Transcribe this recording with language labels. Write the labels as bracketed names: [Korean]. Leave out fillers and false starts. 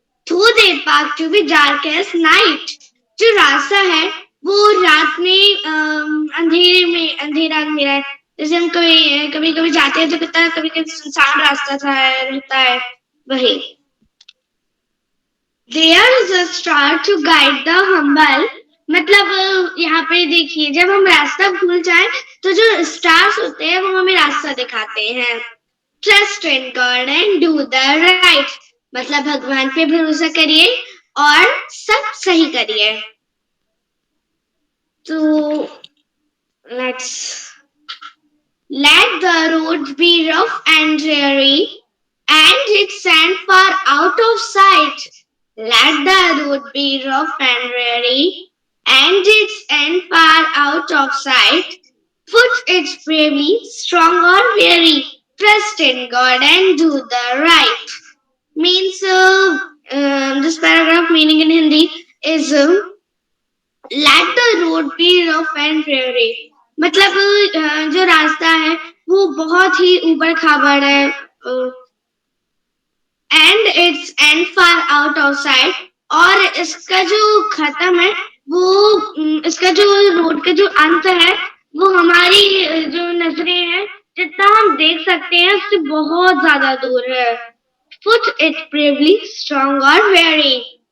[English] Through the path to be dark as night. [Hindi] जो रास्ता है वो रात में अंधेरे में अंधेरा अंधेरा है. जैसे हम कभी कभी कभी जाते हैं तो कितना कभी कभी सुनसान रास्ता था रहता है वही. [English] There is a star to guide the humble. [Hindi] मतलब यहाँ पे देखिए जब हम रास्ता भूल जाए तो जो स्टार्स होते हैं वो हमें रास्ता दिखाते हैं. [English] Trust in God and do the right. [Hindi] मतलब भगवान पे भरोसा करिए और सब सही करिए. [English] तो let's let the road be rough and dreary and its sand far out of sight. Let the road be rough and dreary and its end far out of sight. Foot its bravely, strong or weary. Trust in God and do the right. Means this paragraph meaning in Hindi is let the road be rough and dreary. [Hindi] मतलब जो रास्ता है वो बहुत ही ऊबड़ खाबड़ है [English] and its end far out of sight. [Hindi] और इसका जो खत्म है वो इसका जो रोड का जो अंत है वो हमारी जो नजरें हैं जितना हम देख सकते हैं उससे बहुत ज्यादा दूर है. [English] Foot it bravely, strong or weary.